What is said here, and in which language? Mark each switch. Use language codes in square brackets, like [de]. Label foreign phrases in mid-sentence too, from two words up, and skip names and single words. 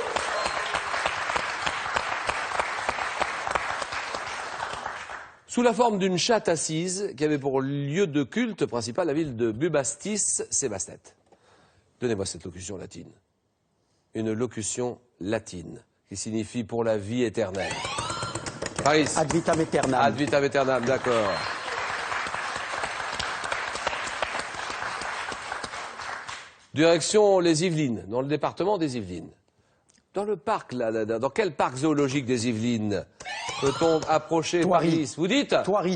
[fr] Sous la forme d'une chatte assise qui avait pour lieu de culte principal la ville de Bubastis, c'est Bastet. Donnez-moi cette locution latine. Une locution latine qui signifie pour la vie éternelle. Paris. [la] Ad vitam aeternam. Ad vitam aeternam, [fr] d'accord. Direction les Yvelines, dans le département des Yvelines. Dans le parc, là, dans quel parc zoologique des Yvelines peut-on approcher Thoiry. Paris? Vous dites? Thoiry.